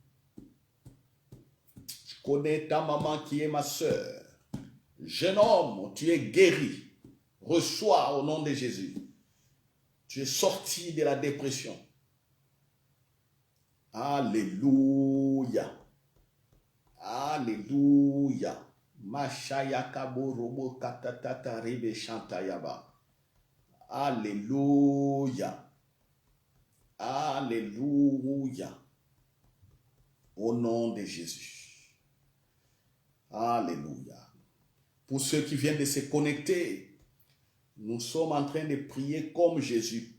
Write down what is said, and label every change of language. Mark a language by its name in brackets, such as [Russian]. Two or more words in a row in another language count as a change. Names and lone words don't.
[French] Je connais ta maman qui est ma sœur. Jeune homme, tu es guéri. Reçois au nom de Jésus. Tu es sorti de la dépression. Alléluia. Alléluia. Mashayakabo robo katatata rebe shantayaba. Alléluia. Alléluia. Au nom de Jésus. Alléluia. Pour ceux qui viennent de se connecter, nous sommes en train de prier comme Jésus.